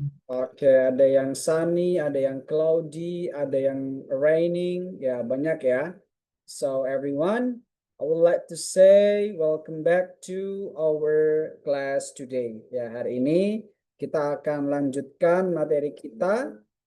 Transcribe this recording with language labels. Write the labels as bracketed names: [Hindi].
[Indonesian] Oke, ada yang sunny, ada yang cloudy, ada yang raining, ya banyak ya. [English] So everyone, I would like to say welcome back to our class today. [Indonesian] Ya, hari ini kita akan lanjutkan materi kita.